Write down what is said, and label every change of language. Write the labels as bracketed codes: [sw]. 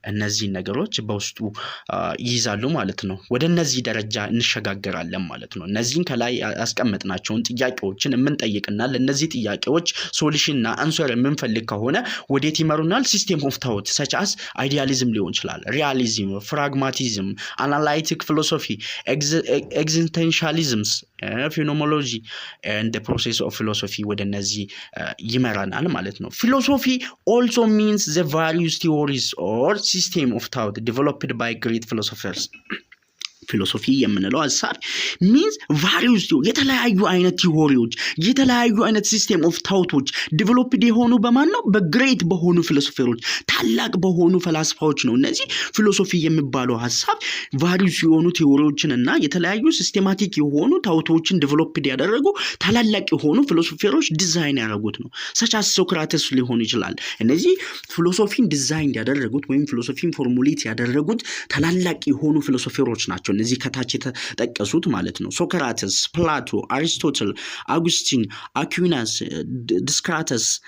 [am] እነዚህ ነገሮች በውስጡ ይይዛሉ ማለት ነው። ወደ እነዚህ ደረጃ እንሸጋገራለን ማለት ነው። እነዚህን ከላይ ያስቀመጥናቸውን ጥያቄዎችን የምንጠይቅና ለነዚህ ጥያቄዎች ሶሉሽንና አንሰር የምንፈልግ ከሆነ ወዴት ይመሩናል? [en] ሲስተም ኦፍ ታውት such as idealism [am] ሊሆን ይችላል፣ [en] realism, pragmatism, analytic philosophy, existentialism, phenomenology and the process of philosophy [am] ወደ እነዚህ ይመራናል ማለት ነው። [en] philosophy also means the various theories or system of thought developed by great philosophers. [am] ፊሎሶፊ የምንለው ሐሳብ [en] means various [am] የተለያዩ አይነት ቲዎሪዎች የተለያዩ አይነት ሲስተም ኦፍ ታውቶች ዲቨሎፕድ የሆኑ በማን ነው? በግሬት በሆኑ ፊሎሶፈሮች ታላቅ በሆኑ ፈላስፋዎች ነው። እነዚህ ፊሎሶፊ የሚባለው ሐሳብ various የሆኑ ቲዎሪዎችን እና የተለያዩ ሲስተማቲክ የሆኑ ታውቶችን ዲቨሎፕድ ያደረጉ ታላላቅ የሆኑ ፊሎሶፈሮች ዲዛይን ያደረጉት ነው። such as ሶክራተስ ሊሆን ይችላል። እነዚህ ፊሎሶፊን ዲዛይን ያደረጉት ወይም ፊሎሶፊን ፎርሙሌት ያደረጉት ታላላቅ የሆኑ ፊሎሶፈሮች ናቸው። እነዚህ ከታች የተጠቀሱት ማለት ነው። ሶክራተስ፣ ፕላቶ፣ አሪስቶትል፣ አጉስቲን፣ አኩናስ፣ ዲስክራተስ፣